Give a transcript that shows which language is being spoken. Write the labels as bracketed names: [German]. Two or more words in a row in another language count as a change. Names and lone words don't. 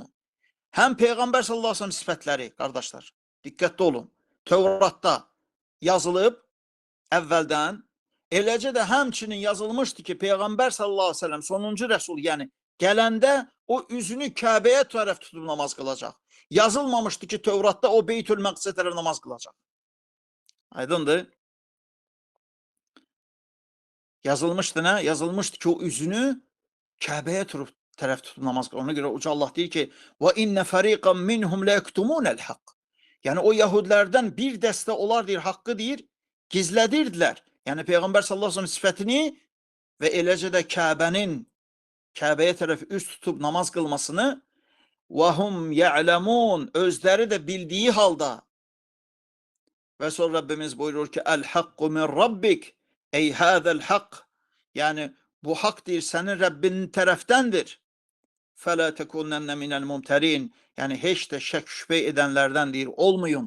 [Azerbaijani] Həm Peyğəmbər [Arabic] صلى الله عليه وسلم [Azerbaijani] sifətləri, qardaşlar, diqqətli olun, Tevratda yazılıb əvvəldən, eləcə də həmçinin yazılmışdı ki, Peyğəmbər sallallahu aleyhi ve sellem sonuncu rəsul, yəni gələndə o üzünü Kəbəyə tərəf tutub namaz qılacaq. Yazılmamışdı ki, Tevratda o Beytül Məqdisə tərəf namaz qılacaq. Aydındır. Yazılmışdı nə? Yazılmışdı ki, o üzünü Kəbəyə tərəf tutub namaz qılacaq. Ona görə Uca Allah deyir ki, [Arabic] وَاِنَّ فَرِيقًا مِنْهُمْ لَيَكْتُمُونَ الْحَقِّ. [Azerbaijani] Yəni o Yahudilərdən bir dəstə onlar deyir, haqqı deyir, gizlədirdilər. Yəni Peyğəmbər [Arabic] صلى الله عليه وسلم [Azerbaijani] sifətini və eləcə də Kəbəyə tərəf üst tutub namaz qılmasını [Arabic] وَهُمْ يَعْلَمُونَ. [Azerbaijani] Özləri də bildiyi halda. Və sonra Rabbimiz buyurur ki, [Arabic] الحق من ربك. [Azerbaijani] Ey [Arabic] هذا الحق. [Azerbaijani] Yəni bu haqq deyir, sənin Rəbbinin tərəfdəndir. [Arabic] فلا تكونن من الممترين. [Azerbaijani] Yəni heç də şək şübhə edənlərdən deyir, olmayın.